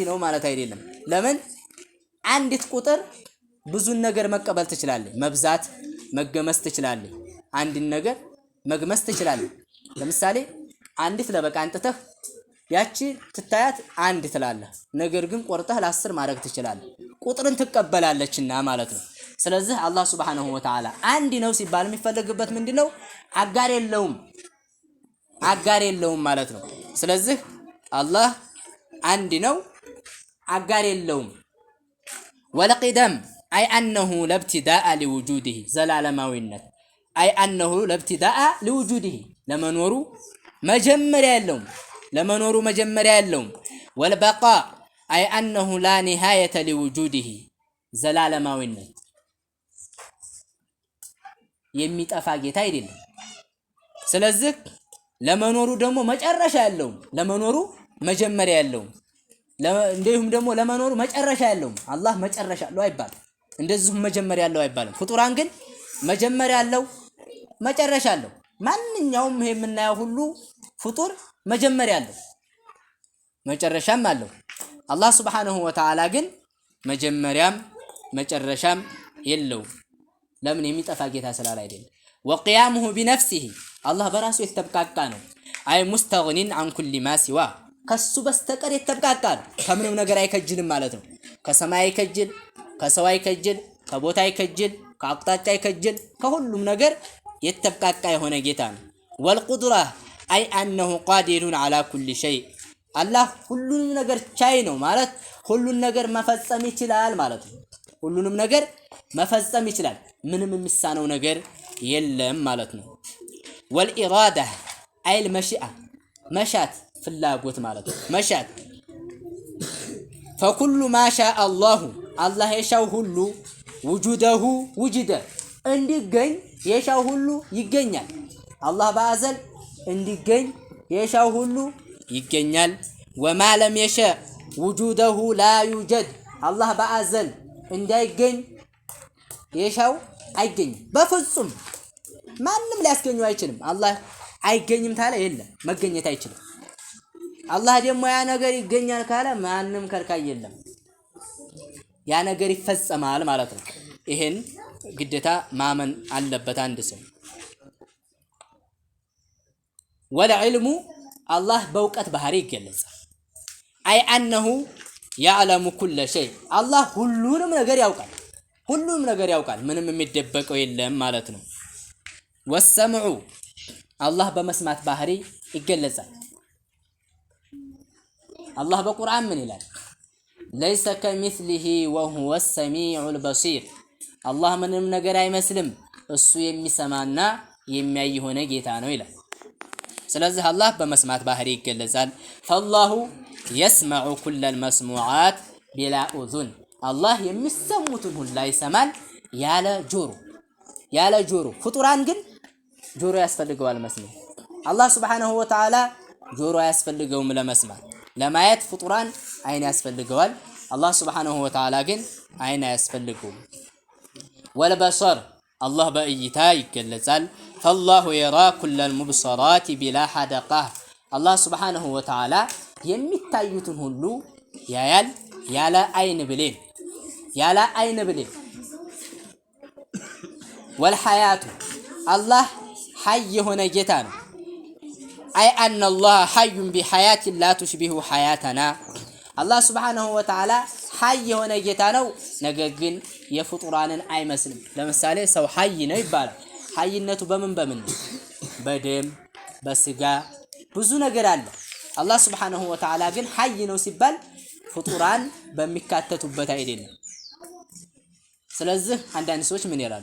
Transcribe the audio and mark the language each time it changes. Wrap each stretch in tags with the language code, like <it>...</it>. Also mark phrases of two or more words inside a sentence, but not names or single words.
<am>ነው ማለት አይደለም። ለምን አንዲት ቁጥር ብዙን ነገር መቀበል ትችላለች። መብዛት መገመስ ትችላለች። አንድን ነገር መግመስ ትችላለች። ለምሳሌ አንዲት ለበቃ አንጥተህ ያቺ ትታያት አንድ ትላለህ ነገር ግን ቆርጠህ ለ10 ማድረግ ትችላለህ ቁጥርን ትቀበላለችና ማለት ነው ስለዚህ አላህ</am> <ar>سبحانه وتعالى</ar> <am>አንድ ነው ሲባል የሚፈልግበት ምንድነው አጋር የለውም ማለት ነው ስለዚህ አላህ አንድ ነው አጋር የለውም ወለቂደም አይ</am> <ar>أنه لا ابتداء لوجوده</ar> <am>ዘላለማዊነት አይ</am> <ar>أنه لا ابتداء لوجوده</ar> <am>ለመኖሩ መጀመሪያ የለውም ለመኖሩ መጀመሪያ የለውም ወልበቃ አይ</am> <ar>أنه لا نهاية لوجوده</ar> <am>ዘላለማዊነት የሚጠፋ ጌታ አይደለም ስለዚህ ለመኖሩ ደግሞ መጨረሻ የለውም ለመኖሩ መጀመሪያ የለውም እንደዚሁም ደግሞ ለመኖሩ መጨረሻ የለውም አላህ መጨረሻ አለው አይባልም እንደዚሁም መጀመሪያ ያለው አይባልም ፍጡራን ግን መጀመሪያ ያለው መጨረሻ አለው ማንኛውም ይሄ የምናየው ሁሉ ፍጡር መጀመሪያ አለው መጨረሻም አለው አላህ</am> <ar>سبحانه وتعالى</ar> <am>ግን መጀመሪያም መጨረሻም የለው ለምን የሚጠፋ ጌታ ስላል አይደለም</am> <ar>وقيامه بنفسه</ar> <am>አላህ በራሱ የተብቃቃ ነው አይ ሙስተግኒን</am> <ar>عن كل ما سوى</ar> <am>ከሱ በስተቀር የተብቃቃ ነው ከምንም ነገር አይከጅልም ማለት ነው ከሰማይ አይከጅል ከሰው አይከጅል ከቦታ አይከጅል ከአቅጣጫ አይከጅል ከሁሉም ነገር የተብቃቃ የሆነ ጌታ ነው</am> <ar>والقدرة أي أنه قادر على كل شيء</ar> <am>الله ሁሉንም ነገር ቻይ ነው ማለት ሁሉን ነገር መፈጸም ይችላል ማለት ነው ሁሉንም ነገር መፈጸም ይችላል ምንም የሚሳነው ነገር የለም ማለት ነው</am> <ar>والإرادة أي المشيئة</ar> <am>መሻት ፍላጎት ማለት ነው መሻት</am> <ar>فكل ما شاء الله الله</ar> <am>የሻው ሁሉ</am> <ar>وجوده وجد</ar> <am>እንዲገኝ የሻው ሁሉ ይገኛል አላህ በአዘል እንዲገኝ የሻው ሁሉ ይገኛል</am> <ar>وما لم يشاء وجوده لا يوجد</ar> <am>الله በአዘል እንዳይገኝ የሻው አይገኝ በፍጹም ማንንም ሊያስገኘው አይችልም አላህ አይገኝም ታለ የለም መገኘት አይችልም አላህ ደግሞ ያ ነገር ይገኛል ካለ ማንንም ከልካይ የለም ያ ነገር ይፈጸማል ማለት ነው ይሄን ግዴታ ማመን አለበት አንድ ሰው</am> <ar>والعلم الله</ar> <am>በእውቀት ባህሪ ይገለጻል አይ</am> <ar>أنه يعلم كل شيء الله</ar> <am>ሁሉንም ነገር ያውቃል ምንም የሚደበቀው የለም ማለት ነው</am> <ar>والسمع الله</ar> <am>በመስማት ባህሪ ይገለጻል الله በቁርአን ምን ይላል</am> <ar>ليس كمثله وهو السميع البصير الله</ar> <am>ምንም ነገር አይመስልም እሱ የሚሰማና የሚያይ ሆነ ጌታ ነው ይላል ስለዚህ አላህ በመስማት ባህሪ ይገለጻል</am> <ar>فالله يسمع كل المسموعات بلا اذن الله</ar> <am>የሚሰሙትን ሁሉ ይሰማል ያለ ጆሮ ፍጡራን ግን ጆሮ ያስፈልገዋል መስማት አላህ</am> <ar>سبحانه وتعالى</ar> <am>ጆሮ ያስፈልገውም ለመስማት ለማየት ፍጡራን አይን ያስፈልገዋል አላህ</am> <ar>سبحانه وتعالى</ar> <am>ግን አይን ያስፈልገው</am> <ar>والبصر الله</ar> <am>በእይታ ይገለጻል</am> <ar>فالله يرى كل المبصرات بلا حدقة الله سبحانه وتعالى</ar> <am>የሚታዩትን ሁሉ ያያል ያለ አይን ብሌን</am> <ar>والحياة الله حي</ar> <am>የሆነ ጌታ ነው</am> <ar>أي أن الله حي بحياة لا تشبه حياتنا الله سبحانه وتعالى</ar> <am>ሐይ የሆነ ጌታ ነው። ነገር ግን የፍጡራንን አይመስልም። ለምሳሌ ሰው ሐይ ነው ይባላል። ሐይነቱ በምን ነው? በደም በስጋ ብዙ ነገር አለ። አላህ</am> <ar>سبحانه وتعالى</ar> <am>ግን ሐይ ነው ሲባል ፍጡራን በሚካተቱበት አይደለም። ስለዚህ አንዳንድ ሰዎች ምን ይላሉ?</am>